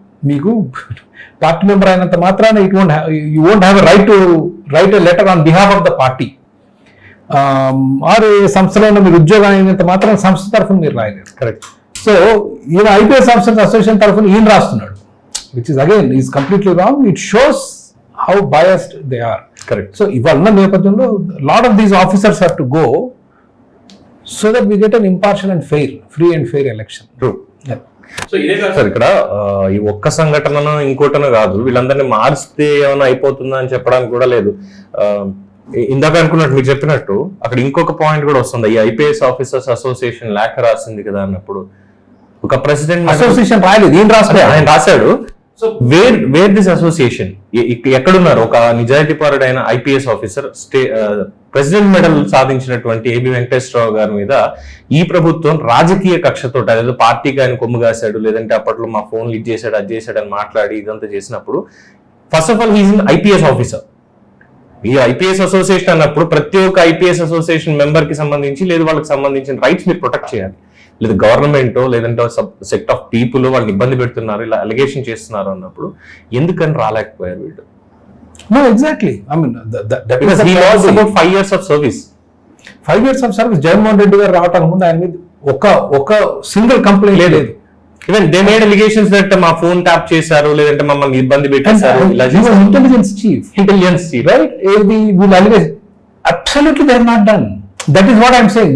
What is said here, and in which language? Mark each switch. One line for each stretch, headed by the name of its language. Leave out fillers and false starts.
Telugu: మీకు party member అయినంత మాత్రాన
English: You won't have a right to write a letter on behalf of the party.
Telugu: ఆరు సంస్థలో మీరు ఉద్యోగం అయినంత మాత్రం సంస్థ తరఫున మీరు రాయలేరు. కరెక్ట్. సో ఈయన ఐపీఎస్ ఆఫీసర్స్ అసోసియేషన్ తరఫున ఈయన రాస్తున్నాడు,
English: which is again is completely wrong. It shows how biased they are. Correct. So
Telugu: ఇవాళ నేపథ్యంలో
English: lot of these officers have to go so that we get an impartial and fair, free and fair election. True. Yeah.
Telugu: So ఇదే కాదు sir, ఇక్కడ ఈ ఒక్క సంఘటనను ఇంకోటనో కాదు, వీళ్ళందరినీ మార్చితే ఏమైనా అయిపోతుందా అని చెప్పడానికి కూడా లేదు. ఇందాక అనుకున్నట్టు మీరు చెప్పినట్టు అక్కడ ఇంకొక పాయింట్ కూడా వస్తుంది. ఈ ఐపీఎస్ ఆఫీసర్స్ అసోసియేషన్ లేఖ రాసింది కదా అన్నప్పుడు, ఒక ప్రెసిడెంట్ అసోసియేషన్ రాయలేదు, ఆయన రాశాడు.
English: so where this association
Telugu: ఎక్కడున్నారు? ఒక నిజాయితీపరుడైన ఐపీఎస్ ఆఫీసర్ ప్రెసిడెంట్ మెడల్ సాధించినటువంటి ఏబి వెంకటేశ్వరరావు గారి మీద ఈ ప్రభుత్వం రాజకీయ కక్షతో, అదేదో పార్టీకి ఆయన కొమ్ము కాశాడు, లేదంటే అప్పట్లో మా ఫోన్లు ఇది చేశాడు అది చేశాడు అని మాట్లాడి ఇదంతా చేసినప్పుడు,
English: First of all he is in IPS officer.
Telugu: ఈ ఐపీఎస్ అసోసియేషన్ అన్నప్పుడు ప్రతి ఒక్క ఐపీఎస్ అసోసియేషన్ మెంబర్ కి సంబంధించి లేదు వాళ్ళకి సంబంధించిన రైట్స్ మీరు ప్రొటెక్ట్ చేయాలి. లేదా గవర్నమెంట్ లేదంటే
English: sect of people
Telugu: వాళ్ళని ఇబ్బంది పెడుతున్నారు, ఇలా అలిగేషన్ చేస్తున్నారు అన్నప్పుడు ఎందుకని రాలేకపోయారు వీళ్ళు?
English: No, exactly. I mean, that Because he lost about 5 years of service. 5 years of service.
Telugu: Jaganmohan Reddy గారు రావటానికి ముందు ఆయన మీద ఒక సింగిల్ కంప్లైంట్ లేదు.
English: even they made allegations that
Telugu: మా ఫోన్ ట్యాప్ చేశారు, లేదంటే మమ్మల్ని ఇబ్బంది పెట్టేశారు.
English: Intelligence chief, right? వీళ్ళు allegation absolutely they are not done. That is what I'm saying.